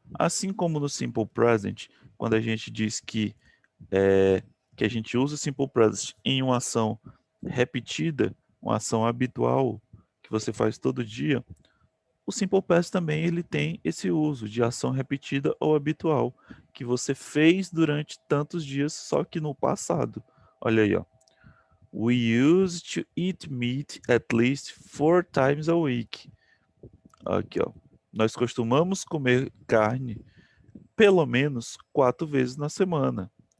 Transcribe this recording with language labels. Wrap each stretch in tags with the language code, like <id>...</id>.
<pt>Assim como no Simple Present, quando a gente diz que a gente usa o Simple Present em uma ação repetida, uma ação habitual que você faz todo dia, o Simple Past também ele tem esse uso de ação repetida ou habitual que você fez durante tantos dias, só que no passado. Olha aí, ó.</pt> <en>We used to eat meat at least 4 times a week.</en> <pt>Aqui, ó. Nós costumamos comer carne pelo menos 4 vezes na semana.</pt>